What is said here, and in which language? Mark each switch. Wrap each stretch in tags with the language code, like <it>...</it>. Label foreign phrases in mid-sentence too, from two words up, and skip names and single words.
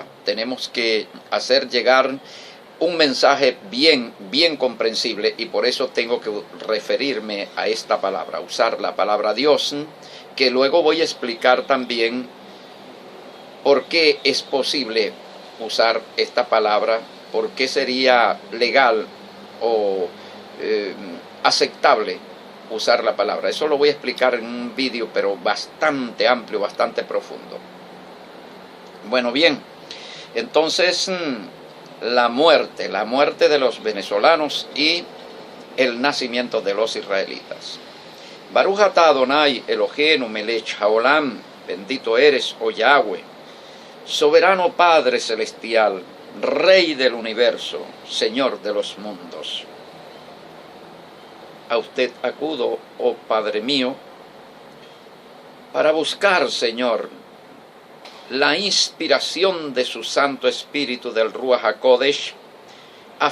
<es>Tenemos que hacer llegar un mensaje bien comprensible, y por eso tengo que referirme a esta palabra, usar la palabra Dios, que luego voy a explicar también por qué es posible usar esta palabra, por qué sería legal o aceptable usar la palabra. Eso lo voy a explicar en un vídeo, pero bastante amplio, bastante profundo. Bueno, bien, entonces la muerte de los venezolanos y el nacimiento de los israelitas.</es> <he>ברוך אתה אדוני אלוהינו מלך העולם,</he> <es>bendito eres, oh Yahweh, soberano Padre celestial, Rey del universo, Señor de los mundos. A usted acudo, oh Padre mío, para buscar, Señor, la inspiración de su Santo Espíritu del</es> <he>רוח הקודש,</he> <es>a</es>